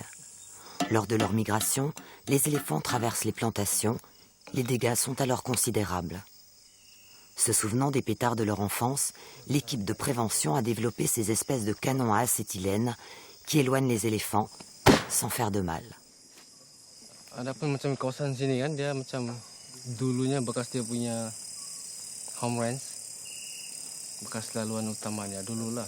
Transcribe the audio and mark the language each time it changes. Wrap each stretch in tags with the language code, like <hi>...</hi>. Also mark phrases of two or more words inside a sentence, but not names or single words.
<fr>Lors de leur migration, les éléphants traversent les plantations. Les dégâts sont alors considérables. Se souvenant des pétards de leur enfance, l'équipe de prévention a développé ces espèces de canons à acétylène qui éloignent les éléphants sans faire de mal.</fr> <ms>Adapun macam kawasan sini kan dia macam dulunya bekas dia punya</ms> <en>home range,</en> <ms>bekas laluan utamanya dululah.</ms>